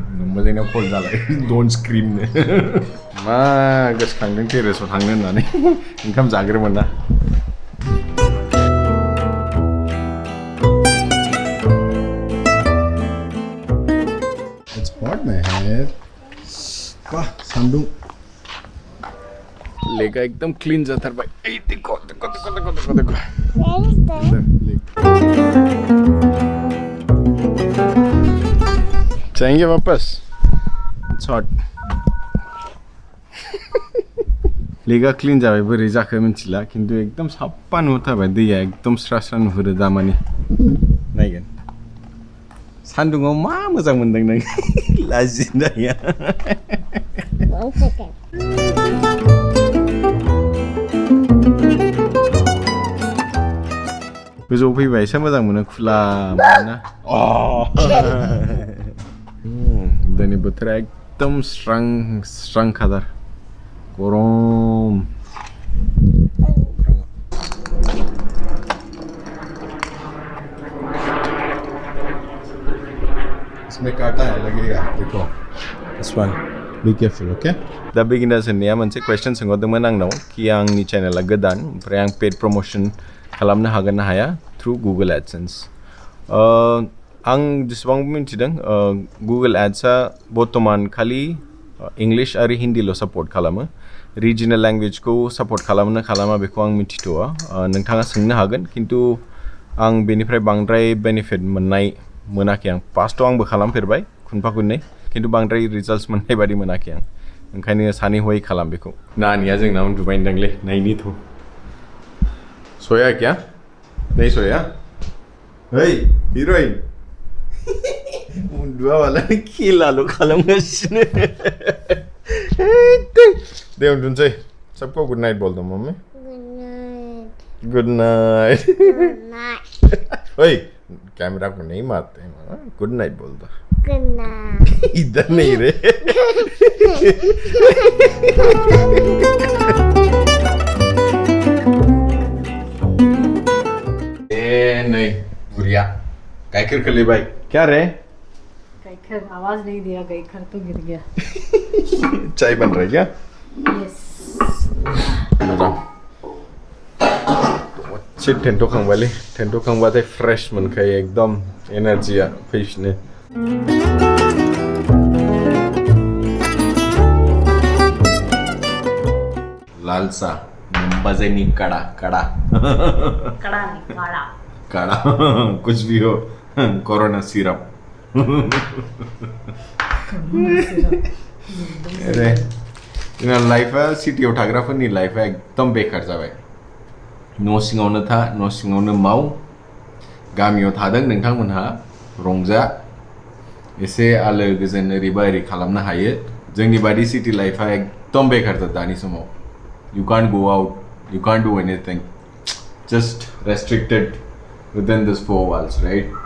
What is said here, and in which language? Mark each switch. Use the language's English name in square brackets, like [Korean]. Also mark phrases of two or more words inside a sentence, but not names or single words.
[Bodo] मोजाङै कल जालाय [English] don't scream [Bodo] नो मा गोसोखांदों टेरेसआव थांनो होननानै ओंखाम जाग्रोमोन ना [English] It's hot my hair [Bodo] वाह सान्दुं लेगा एकदम क्लीन जाथारबाय ऐ देखो [Hindi] जाएंगे वापस शॉट लेगा [Bodo] क्लीन जाबाय बोरै जाखो मिथिला खिन्थु एकदम साफा नुथारबाय दैया एकदम स्रा स्रा नुहुरो दामानि नायगोन सान्दुङाव मा मोजां मोनदों नों लाजिनाया गोजौआव फैबा एसे मोजां मोनो खुला मोनोना दिनै बोथोरा एकदम स्रां स्रां खादार गरम [Hindi] इसमें काटा है लगेगा देखो [English] this one be careful okay [Bodo] दा बिगिनार्स होननाया मोनसे क्वेश्चन सोंहरदोंमोन आंनाव कि आंनि चेनेला गोदान ओमफ्राय आं [English] paid promotion [Bodo] खालामनो हागोन ना हाया [English] through Google AdSense [Bodo] आं जेसेबां मिन्थिदों गुगल एड्सआ बर्तमान खालि इंलिश आरो हिन्दील' सापर्ट खालामो रिजनेल लेंगुवेजखौ सापर्ट खालामो खालामा बेखौ आं मिथिथ'आ नोंथाङा सोंनो हागोन खिन्थु आं बेनिफ्राय बांद्राय बेनिफिट मोनाखै आं फार्स्टआव आंबो खालामफेरबाय खुनफा खुननै खिन्थु बांद्राय रिजाल्ट्स मोननाय बादि मोनाखै आं ओंखायनो सानै हयै खालाम बेखौ नानिया जोंना उन्दुबाय होनदोंलै नायनि थ' सोया [Hindi] क्या नहीं सोया [English] hey heroine [Bodo] उन्दुआ वाला खेलाल' खालामगासिनो [Hindi] दे उन्दुनोसै सबको [English] good night [Hindi] बोल दो मम्मी [English] good night [Hindi] ओए कैमरा को नहीं मारते [English] good night [Hindi] बोल दो [English] good night [Hindi] इधर नहीं रे नहीं बुढ़िया गायकर कर ले भाई क्या रे गायकर आवाज नहीं दिया गायकर तो गिर गया चाय बन रही क्या [English] यस [Bodo] अच्छे टेंटो खांबायलै टेंटो खांबाथाय फ्रेश मोनखायो एकदम एनार्जिया फैफिनो लाल सा बजेनी कड़ा कड़ा [Hindi] कड़ा नहीं काड़ा काड़ा कुछ भी हो कोरोना सिरप [Bodo] अरे जोंना लाइफआ सिटियाव थाग्राफोरनि लाइफआ एकदम बेकार जाबाय न' सिङावनो था न' सिङावनो माव गामियाव थादों नोंथांमोनहा रंजा एसे आलो गोजोन ओरैबा ओरै खालामनो हायो जोंनि बादि सिटि लाइफआ एकदम बेकार दानि समाव [English] You can't go out, you can't do anything, just restricted within this 4 walls, right?